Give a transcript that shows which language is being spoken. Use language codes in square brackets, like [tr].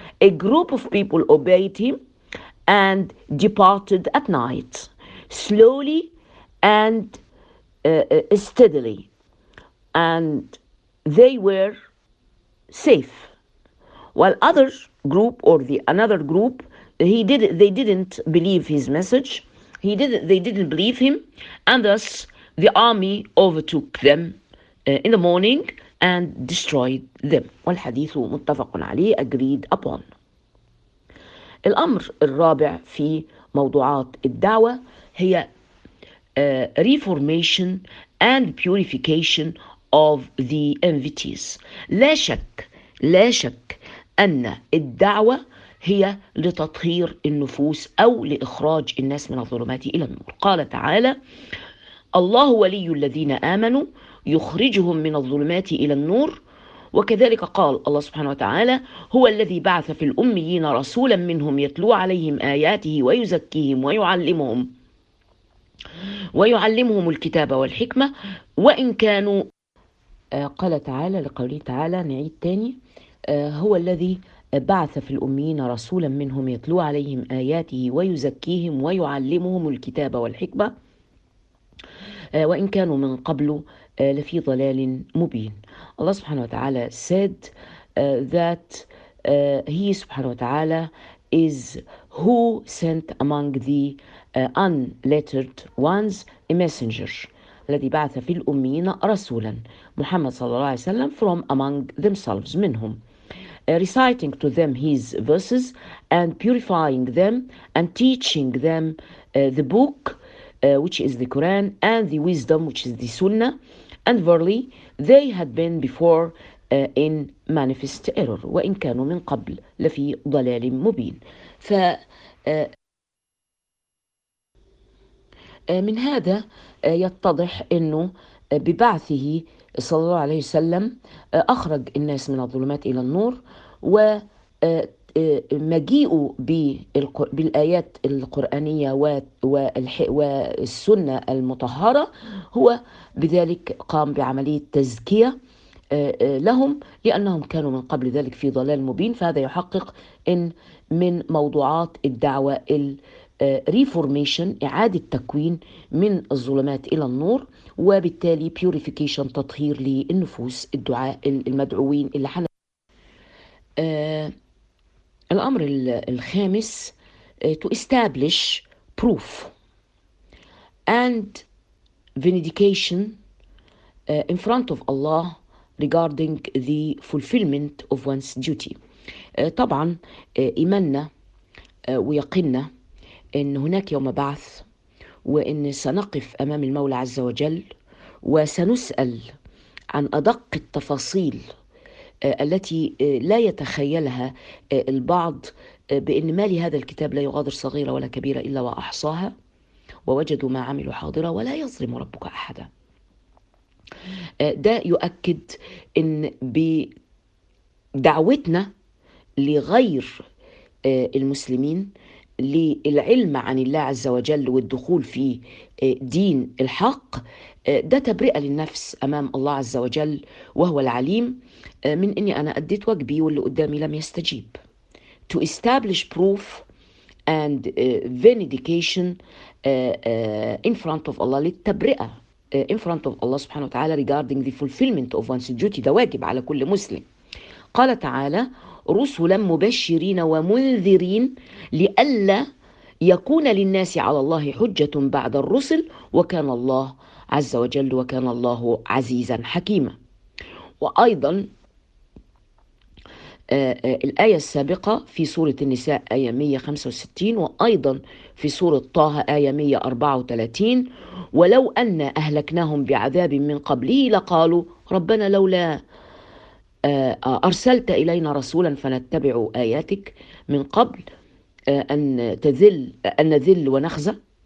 [en] A group of people obeyed him and departed at night, slowly and steadily, and they were safe. While other group, or the another group, they didn't believe his message. They didn't believe him, and thus the army overtook them in the morning and destroyed them. [ar] والحديث متفق عليه، [en] agreed upon. [ar] الأمر الرابع في موضوعات الدعوة هي [en] reformation and purification of the invitees. [ar] لا شك أن الدعوة هي لتطهير النفوس أو لإخراج الناس من الظلمات إلى النور. قال تعالى: الله ولي الذين آمنوا يخرجهم من الظلمات إلى النور. وكذلك قال الله سبحانه وتعالى: هو الذي بعث في الأميين رسولا منهم يتلو عليهم آياته ويزكيهم ويعلمهم الكتاب والحكمة وإن كانوا. قال تعالى لقوله تعالى، نعيد تاني: هو الذي بعث في الأميين رسولا منهم يتلو عليهم آياته ويزكيهم ويعلمهم الكتاب والحكمة وإن كانوا من قبل لفي ضلال مبين. الله سبحانه وتعالى [en] said that he [ar] سبحانه وتعالى [en] is who sent among the unlettered ones a messenger. [ar] الذي بعث في الأميين رسولا، [en] محمد [ar] صلى الله عليه وسلم، [en] from among themselves، [ar] منهم، [en] reciting to them his verses and purifying them and teaching them the book which is the Quran and the wisdom which is the Sunnah. And verily, they had been before in manifest error. [ar] وإن كانوا من قبل لفي ضلال مبين. من هذا يتضح أنه ببعثه صلى الله عليه وسلم أخرج الناس من الظلمات إلى النور، ومجيئه بالآيات القرآنية والسنة المطهرة هو بذلك قام بعملية تزكية لهم، لأنهم كانوا من قبل ذلك في ضلال مبين. فهذا يحقق إن من موضوعات الدعوة reformation، إعادة تكوين من الظلمات إلى النور، وبالتالي purification، تطهير للنفوس، الدعاء المدعوين اللي حنا. الأمر الخامس [en] to establish proof and vindication in front of Allah regarding the fulfillment of one's duty. [ar] طبعا إيماننا ويقيننا أن هناك يوم بعث وأن سنقف أمام المولى عز وجل وسنسأل عن أدق التفاصيل التي لا يتخيلها البعض بأن ما لهذا الكتاب لا يغادر صغيرة ولا كبيرة إلا وأحصاها ووجدوا ما عملوا حاضرا ولا يظلم ربك أحدا. ده يؤكد أن بدعوتنا لغير المسلمين للعلم عن الله عز وجل والدخول في دين الحق، ده تبرئة للنفس أمام الله عز وجل وهو العليم من أني أنا أديت واجبي واللي قدامي لم يستجيب. [en] To establish proof and vindication in front of Allah، [ar] للتبرئة [en] in front of Allah [ar] سبحانه وتعالى [en] regarding the fulfillment of one's duty، [ar] ده واجب على كل مسلم. قال تعالى رسلا مبشرين ومنذرين لئلا يكون للناس على الله حجة بعد الرسل وكان الله عز وجل وكان الله عزيزا حكيما. وأيضا الآية السابقة في سورة النساء آية 165 وأيضا في سورة طه آية 134 ولو أن أهلكناهم بعذاب من قبله لقالوا ربنا لولا أرسلت إلينا رسولا فنتبع آياتك من قبل أن تذل أن نذل ونخزى.